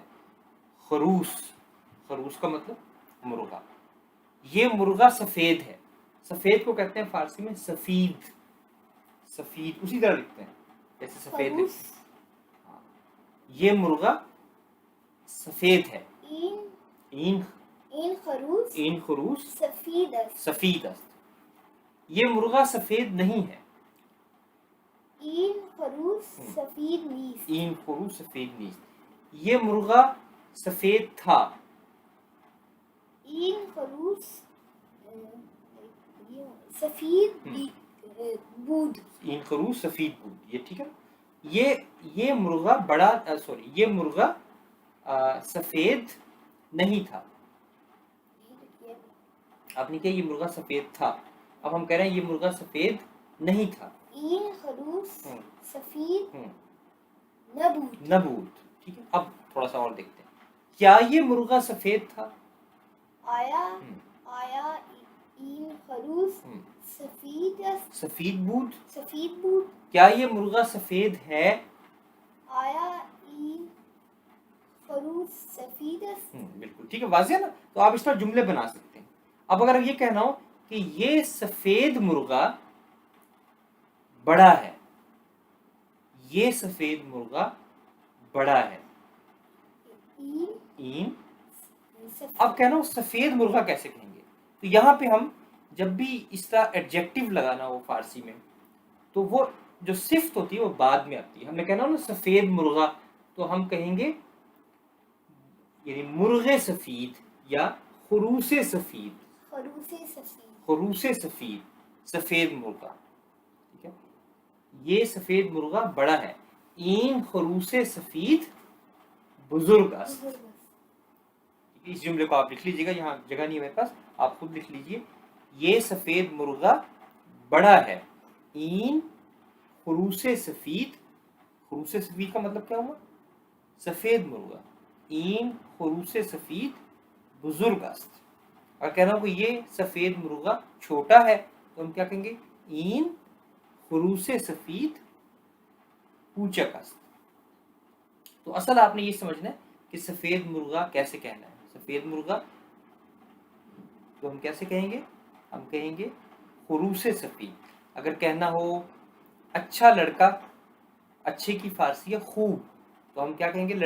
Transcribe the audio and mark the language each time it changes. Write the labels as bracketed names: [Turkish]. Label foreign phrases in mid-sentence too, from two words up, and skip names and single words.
[Urdu] خروس. خروس کا مطلب مرغا. یہ مرغا سفید ہے. سفید کو کہتے ہیں فارسی میں سفید. سفید اسی طرح لکھتے ہیں جیسے سفید لکھتے ہیں. یہ مرغا سفید ہے. [Persian] این خروس سفید است. [Urdu] یہ مرغا سفید نہیں ہے. [Persian] این خروس سفید نیست. [Urdu] یہ مرغا سفید تھا. [Persian] این خروس سفید بود. این خروس سفید بود. [Urdu] یہ ٹھیک ہے. یہ مرغا بڑا, سوری, یہ مرغا سفید نہیں تھا. آپ نے کہا یہ مرغا سفید تھا. اب ہم کہہ رہے ہیں یہ مرغا سفید نہیں تھا. [Persian] این خروس سفید نبود. نبود. [Urdu] ٹھیک ہے. اب تھوڑا سا اور دیکھتے ہیں. کیا یہ مرغہ سفید تھا؟ [Persian] آیا ہم، آیا این خروس ہم. سفید است سفید بود. سفید بود [Urdu] کیا یہ مرغہ سفید ہے؟ [Persian] آیا این خروس سفید است [Urdu] بالکل ٹھیک ہے، واضح ہے نا. تو آپ اس پر جملے بنا سکتے ہیں. اب اگر یہ کہنا ہو کہ یہ سفید مرغہ بڑا ہے، یہ سفید مرغہ بڑا ہے. [Persian] این این. سفید [Urdu] اب کہنا ہو سفید مرغہ کیسے کہیں گے؟ تو یہاں پہ ہم جب بھی اس طرح ایڈجیکٹو لگانا ہو فارسی میں، تو وہ جو صفت ہوتی ہے وہ بعد میں آتی ہے. ہم نے کہنا ہو نا سفید مرغہ، تو ہم کہیں گے یعنی [Persian] مرغ سفید [Urdu] یا [Persian] خروس سفید. خروس سفید خروس سفید، [Urdu] سفید مرغہ. ٹھیک ہے، یہ سفید مرغہ بڑا ہے. [Persian] این خروس سفید بزرگ است. بزرگ است [Urdu] اس جملے کو آپ لکھ لیجیے گا، یہاں جگہ نہیں ہے میرے پاس، آپ خود لکھ لیجیے. یہ سفید مرغہ بڑا ہے. [Persian] این خروس سفید. خروس سفید [Urdu] کا مطلب کیا ہوا؟ سفید مرغہ. [Persian] این خروس سفید بزرگ است. [Urdu] اور کہنا ہو کہ یہ سفید مرغہ چھوٹا ہے، تو ہم کیا کہیں گے؟ [Persian] این خروس سفید کوچک است. [Urdu] تو اصل آپ نے یہ سمجھنا ہے کہ سفید مرغہ کیسے کہنا ہے. سفید مرغہ تو ہم کیسے کہیں گے؟ ہم کہیں گے [Persian] خروس سفید. [Urdu] اگر کہنا ہو اچھا لڑکا، اچھے کی فارسی ہے خوب، تو ہم کیا کہیں گے؟